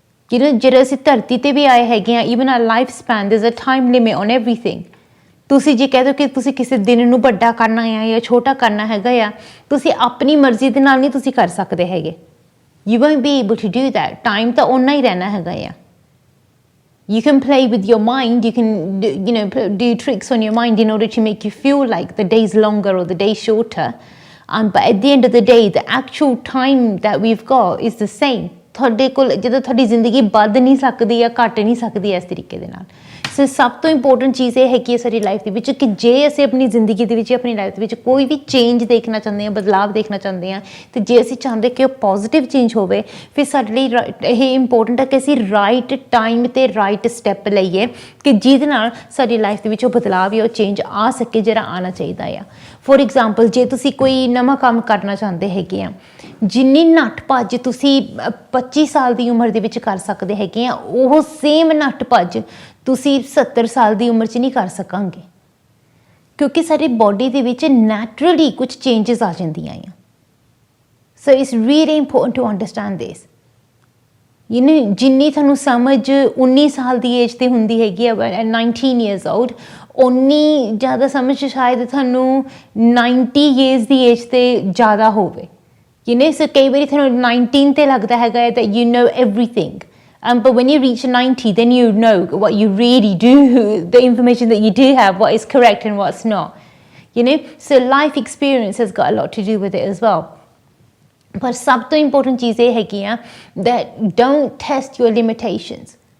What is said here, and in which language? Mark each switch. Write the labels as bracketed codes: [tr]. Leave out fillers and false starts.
[pa] ਜਿਹੜੇ ਅਸੀਂ ਧਰਤੀ 'ਤੇ ਵੀ ਆਏ ਹੈਗੇ ਆ, [en] Even our life span, there is a time limit on everything. [pa] ਤੁਸੀਂ ਜੇ ਕਹਿ ਦਿਓ ਕਿ ਤੁਸੀਂ ਕਿਸੇ ਦਿਨ ਨੂੰ ਵੱਡਾ ਕਰਨਾ ਆ ਜਾਂ ਛੋਟਾ ਕਰਨਾ ਹੈਗਾ ਆ, ਤੁਸੀਂ ਆਪਣੀ ਮਰਜ਼ੀ ਦੇ ਨਾਲ ਨਹੀਂ ਤੁਸੀਂ ਕਰ ਸਕਦੇ ਹੈਗੇ। [en] You won't be able to do that. [pa] Time ਤਾਂ ਓਨਾ ਹੀ ਰਹਿਣਾ ਹੈਗਾ ਆ। [en] You can play with your mind, you can do tricks on your mind in order to make you feel like the day's longer or the day's shorter, but at the end of the day the actual time that we've got is the same. [pa] ਤੁਹਾਡੇ ਕੋਲ ਜਦੋਂ ਤੁਹਾਡੀ ਜ਼ਿੰਦਗੀ ਵੱਧ ਨਹੀਂ ਸਕਦੀ ਜਾਂ ਘੱਟ ਨਹੀਂ ਸਕਦੀ ਇਸ ਤਰੀਕੇ ਦੇ ਨਾਲ। ਸੋ ਸਭ ਤੋਂ ਇੰਪੋਰਟੈਂਟ ਚੀਜ਼ ਇਹ ਹੈਗੀ ਹੈ ਸਾਡੀ ਲਾਈਫ ਦੇ ਵਿੱਚ ਕਿ ਜੇ ਅਸੀਂ ਆਪਣੀ ਜ਼ਿੰਦਗੀ ਦੇ ਵਿੱਚ, ਆਪਣੀ ਲਾਈਫ ਦੇ ਵਿੱਚ ਕੋਈ ਵੀ ਚੇਂਜ ਦੇਖਣਾ ਚਾਹੁੰਦੇ ਹਾਂ, ਬਦਲਾਵ ਦੇਖਣਾ ਚਾਹੁੰਦੇ ਹਾਂ, ਤੇ ਜੇ ਅਸੀਂ ਚਾਹੁੰਦੇ ਕਿ ਉਹ ਪੋਜ਼ੀਟਿਵ ਚੇਂਜ ਹੋਵੇ, ਫਿਰ ਸਾਡੇ ਲਈ ਇਹ ਇੰਪੋਰਟੈਂਟ ਹੈ ਕਿ ਅਸੀਂ ਰਾਈਟ ਟਾਈਮ 'ਤੇ ਰਾਈਟ ਸਟੈਪ ਲਈਏ ਕਿ ਜਿਹਦੇ ਨਾਲ ਸਾਡੀ ਲਾਈਫ ਦੇ ਵਿੱਚ ਉਹ ਬਦਲਾਵ ਜਾਂ ਉਹ ਚੇਂਜ ਆ ਸਕੇ ਜਿਹੜਾ ਆਉਣਾ ਚਾਹੀਦਾ ਆ। ਫੋਰ ਐਗਜ਼ਾਮਪਲ, ਜੇ ਤੁਸੀਂ ਕੋਈ ਨਵਾਂ ਕੰਮ ਕਰਨਾ ਚਾਹੁੰਦੇ ਹੈਗੇ ਆ, ਜਿੰਨੀ ਨੱਠ ਭੱਜ ਤੁਸੀਂ 25 ਸਾਲ ਦੀ ਉਮਰ ਦੇ ਵਿੱਚ ਕਰ ਸਕਦੇ ਹੈਗੇ ਆ, ਉਹ ਸੇਮ ਨੱਠ ਭੱਜ ਤੁਸੀਂ 70 ਸਾਲ ਦੀ ਉਮਰ 'ਚ ਨਹੀਂ ਕਰ ਸਕਾਂਗੇ, ਕਿਉਂਕਿ ਸਾਡੀ ਬੋਡੀ ਦੇ ਵਿੱਚ ਨੈਚੁਰਲੀ ਕੁਝ ਚੇਂਜਸ ਆ ਜਾਂਦੀਆਂ ਆ। [en] So it's really important to understand this. [pa] ਜਿੰਨੀ ਤੁਹਾਨੂੰ ਸਮਝ 19 ਸਾਲ ਦੀ ਏਜ 'ਤੇ ਹੁੰਦੀ ਹੈਗੀ ਆ, 19 years old, ਉਨੀ ਜ਼ਿਆਦਾ ਸਮਝ ਸ਼ਾਇਦ ਤੁਹਾਨੂੰ 90 years ਦੀ ਏਜ 'ਤੇ ਜ਼ਿਆਦਾ ਹੋਵੇ। ਸੋ ਕਈ ਵਾਰੀ ਤੁਹਾਨੂੰ 19 'ਤੇ ਲੱਗਦਾ ਹੈਗਾ [en] that you know everything, but when you reach 90 then you know what you really do, the information that you do have, what is correct and what's not. So life experience has got a lot to do with it as well. [pa] ਪਰ ਸਭ ਤੋਂ important ਚੀਜ਼ ਇਹ ਹੈਗੀ ਆ [en] that don't test your limitations.